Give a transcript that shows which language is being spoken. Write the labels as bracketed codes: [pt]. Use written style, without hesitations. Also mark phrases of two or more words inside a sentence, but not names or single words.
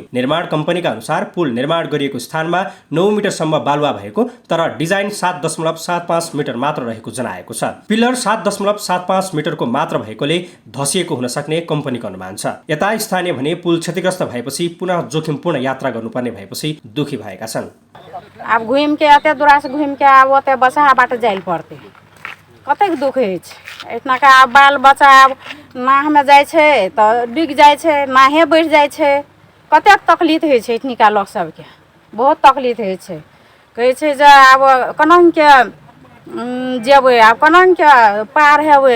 [ne] निर्माण कम्पनीका अनुसार पुल निर्माण गरिएको स्थानमा 9 मिटरसम्म बालुवा भएको तर डिजाइन 7.75 मिटर मात्र रहेको जनाएको छ। पिलर 7.75 मिटरको मात्र भएकोले धसिएको हुन सक्ने कम्पनीको अनुमान छ। यता स्थानीय भने पुल क्षतिग्रस्त भएपछि पुनः जोखिमपूर्ण यात्रा गर्नुपर्ने भएपछि दुखी भएका छन्। [mai] अब घुम के आते दूरा से घुम के अब ओते बसहाबाट जाइल पड़ते, कतेक दुख होइ छै। इतना का बाल बच्चा नाहमे जाइ छै तऽ डूबि जाइ छै, नाहे बढ़ि जाइ छै, कतेक तकलीफ होइ छै। इतनिका लोक सबके बहुत तकलीफ होइ छै। कहै छै जे आब कोनाके जेबै, आब कोनाके पार हेबै।